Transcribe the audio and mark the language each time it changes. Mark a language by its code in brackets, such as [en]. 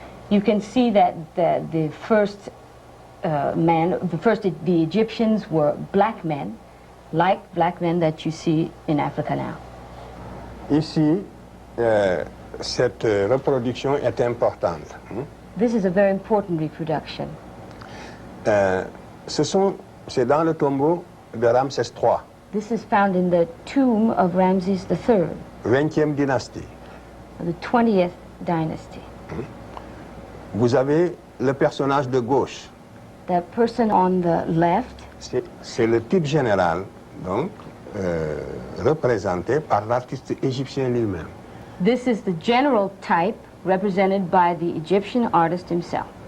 [en] You can see that the first the Egyptians were black men, like black men that you see in Africa now. [fr] Ici, cette reproduction est importante. [en] This is a very important reproduction. [fr] C'est dans le tombeau de Ramsès III, [en] This is found in the tomb of Ramses III, [fr] 20e dynastie. [en] the 20th dynasty. [fr] Vous avez le personnage de gauche. [en] The person on the left, [fr] C'est le type général, donc, représenté par l'artiste égyptien lui-même. [en] this is the general type represented by the Egyptian artist himself.